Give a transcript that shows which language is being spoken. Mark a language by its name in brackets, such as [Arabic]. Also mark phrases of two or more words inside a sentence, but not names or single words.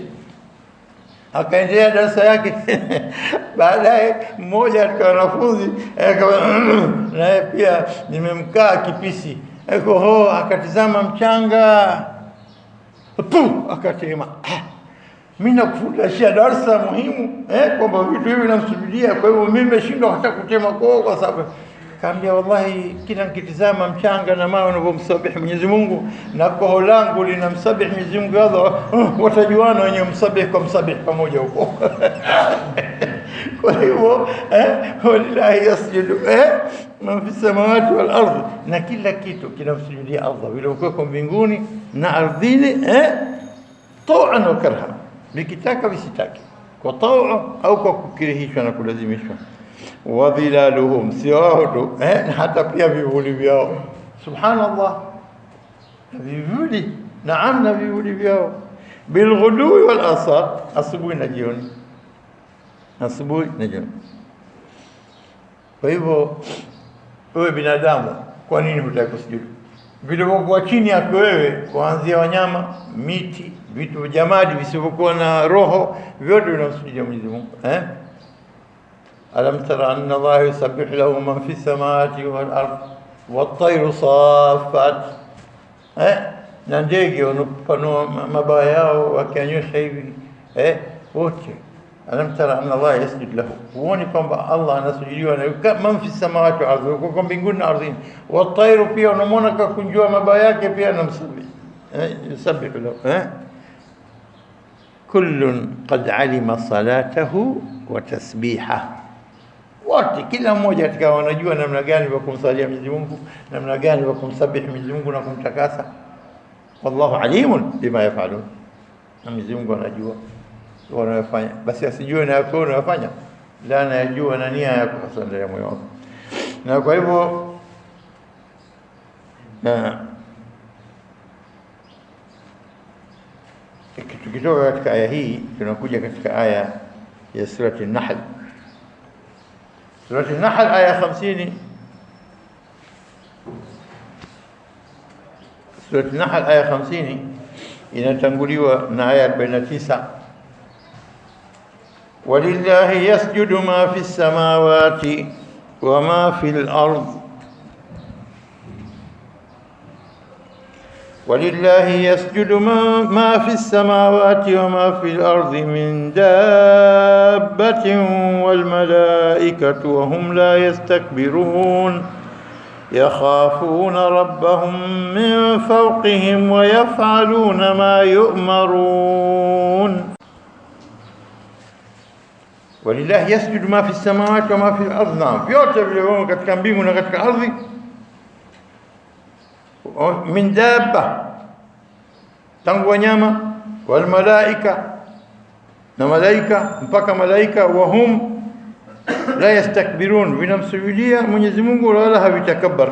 [Swahili] Akaendelea darasa yake. Baadaye mmoja katika wanafunzi naye pia nimemkaa kipisi koho, akatizama mchanga akatema, mimi nakufundishia darasa muhimu kwamba vitu hivi namsujudia, kwa hivyo mimi nimeshindwa hata kutema koho kwa sababu. Kaambia, wallahi kila nikitizama mchanga na mawe unavyomsabihi Mwenyezi Mungu na koho langu linamsabihi Mwenyezi Mungu, Allah watajuana wenye msabihi kwa msabihi pamoja huko. Kwa hivyo [Arabic] ولله يسجد من في السماوات والأرض, [Swahili] na kila kitu kinamsujudia Allah vile uko mbinguni na ardhini, [Arabic] طوعا وكرها, [Swahili] vikitaka visitaki, kwa taa au kwa kukirihishwa na kulazimishwa. [Arabic] وظلالهم, [Swahili] sio wao tu, hata pia vivuli vyao. Subhanallah, vivuli, naam, na vivuli vyao, [Arabic] بالغدو والآصال, [Swahili] asubuhi na jioni, asubuhi na jioni. Kwa hivyo wewe binadamu, kwa nini hutaki kusujudu? Vilivyokuwa chini yako wewe, kuanzia wanyama, miti, vitu vya jamadi visivyokuwa na roho, vyote vinamsujudia Mwenyezi Mungu. [Arabic] ألم تر أن الله يسبح له من في السماوات والأرض والطير صافات, [Swahili] na ndege wanapanua mabawa yao wakianyosha hivi wote. [Arabic] ألم تر أن الله يسجد له, [Swahili] huoni kwamba Allah anasujudiwa na [Arabic] من في السماوات والأرض, [Swahili] kwa mbinguni na ardhini. Wat-tayru, pia unamwona kakunjua mabawa yake, pia anamsabih, [Arabic] يسبح له. كل قد علم صلاته وتسبيحه, [Swahili] wote kila mmoja katika wanajua namna gani wa kumsalia Mwenyezi Mungu, namna gani wa kumsabihi Mwenyezi Mungu na kumtakasa. [Arabic] والله عليم بما يفعلون, [Swahili] na Mwenyezi Mungu anajua wanayofanya, basi asijue na yako unayofanya, la anajua na nia yako hasa ndani ya moyo wako. Na kwa hivyo tukitoka katika aya hii tunakuja katika aya ya surati An-Nahl. Surati An-Nahl aya 50. Surati An-Nahl aya 50 inatanguliwa na aya 49. [Arabic] ولله يسجد ما في السماوات وما في الأرض, ولله يسجد ما في السماوات وما في الأرض من دابة والملائكة وهم لا يستكبرون يخافون ربهم من فوقهم ويفعلون ما يؤمرون ولله يسجد ما في السماوات وما في الأرض, [Swahili] vyote vilivyomo katika mbingu na katika ardhi. [Arabic] من دابة, [Swahili] tangu wanyama, [Arabic] والملائكة, [Swahili] na malaika mpaka malaika, [Arabic] وهم لا يستكبرون, [Swahili] vinamsujudia Mwenyezi Mungu wala havitakabbar.